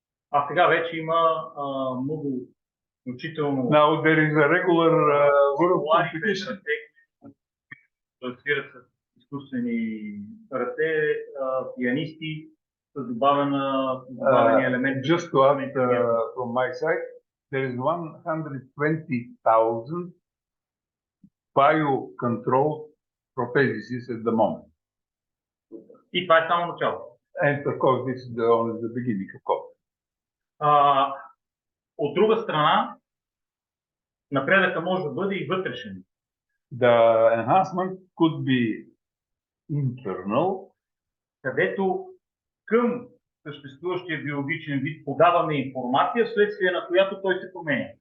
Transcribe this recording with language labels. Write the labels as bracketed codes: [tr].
[bg] А сега вече има много включително. [en] Now there is a regular world competition. [bg] Свират с изкуствени ръце, пианисти с добавени елементи. [en] Just to add from my side, there is 120,000 biocontrolled prostheses at the moment. [bg] И това е само начало. [en] And of course, this is only the beginning, of course. [bg] От друга страна, напредъка може да бъде и вътрешен. [en] The enhancement could be internal, [bg] където към съществуващия биологичен вид подаваме информация, вследствие на която той се променя.